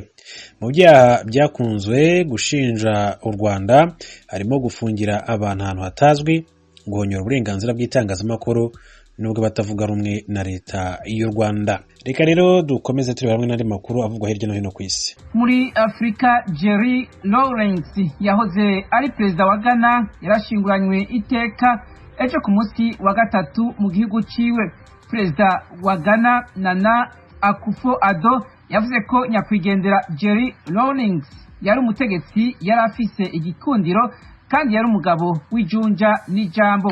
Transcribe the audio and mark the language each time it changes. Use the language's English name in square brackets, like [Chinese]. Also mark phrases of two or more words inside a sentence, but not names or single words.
[Kinyarwanda] Mu byaha byakunzwe gushinja u Rwanda harimo gufungira abantu ahantu hatazwi, guhonyora uburenganzira bw'itangazamakuru nubwo batavuga rumwe na Leta y'u Rwanda. Reka rero dukomeze tureba hamwe n'andi makuru avugwa hirya no hino ku isi. [Rundi] Muri Afrika, Jerry Lawrence yahoze ari perezida wa Ghana yarashinguranywe iteka ejo ku munsi wa 3 mu gihugu ciwe. Perezida wa Ghana Nana Akufo-Addo yavuze ko nyakwigendera Jerry Lawrence yari umutegetsi yari afise igikundiro kandi yari umugabo w'ijunja n'ijambo.